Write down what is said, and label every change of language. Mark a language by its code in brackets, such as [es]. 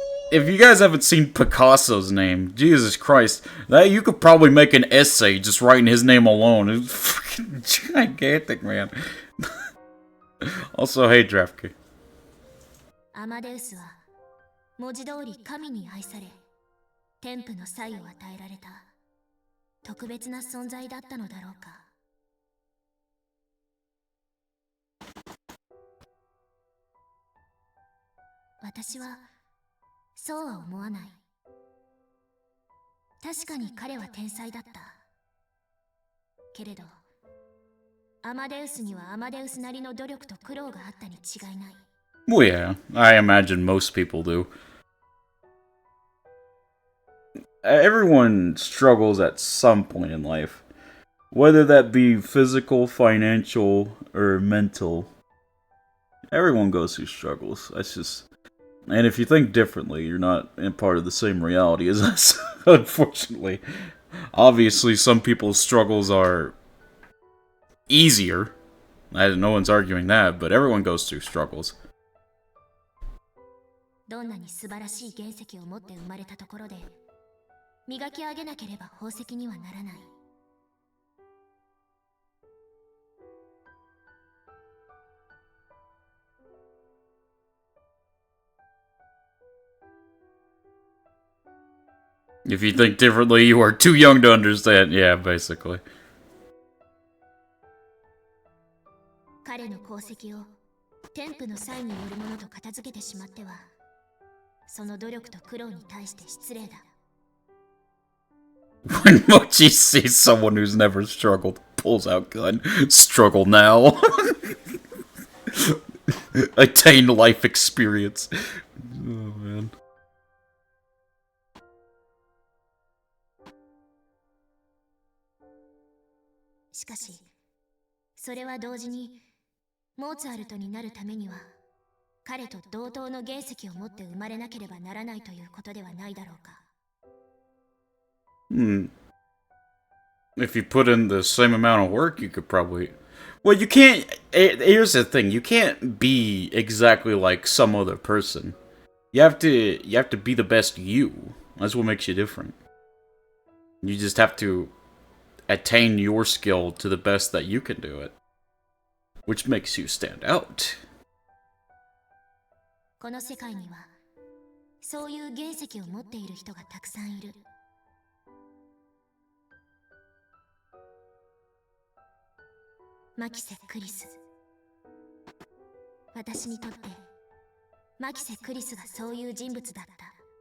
[en] If you guys haven't seen Picasso's name, Jesus Christ, that you could probably make an essay just writing his name alone. It's freaking gigantic, man. Also, hey, Draftkey. [ja] アマデウスは文字通り神に愛され、天賦の才を与えられた特別な存在だったのだろうか。私はそうは思わない。確かに彼は天才だった。けれど、アマデウスにはアマデウスなりの努力と苦労があったに違いない。 [en] Well, yeah, I imagine most people do. Everyone struggles at some point in life, whether that be physical, financial, or mental. Everyone goes through struggles. That's just. And if you think differently, you're not in part of the same reality as us, unfortunately. Obviously, some people's struggles are easier. No one's arguing that, but everyone goes through struggles. [ja] どんなに素晴らしい原石を持って生まれたところで磨き上げなければ宝石にはならない。 [en] If you think differently, you are too young to understand. Yeah, basically. [ja] 彼の功績を天賦の際によるものと片付けてしまっては、その努力と苦労に対して失礼だ。 [en] When Mochi sees someone who's never struggled, pulls out gun. Struggle now. Attain life experience. Oh, man. [ja] しかし、それは同時にモーツァルトになるためには彼と同等の原石を持って生まれなければならないということではないだろうか。 [en] If you put in the same amount of work, you could probably. Well, you can't. Here's the thing: you can't be exactly like some other person. You have to. You have to be the best you. That's what makes you different. You just have to attain your skill to the best that you can do it, which makes you stand out. [ja] この世界にはそういう原石を持っている人がたくさんいる。マキセ・クリス。私にとってマキセ・クリスがそういう人物だった。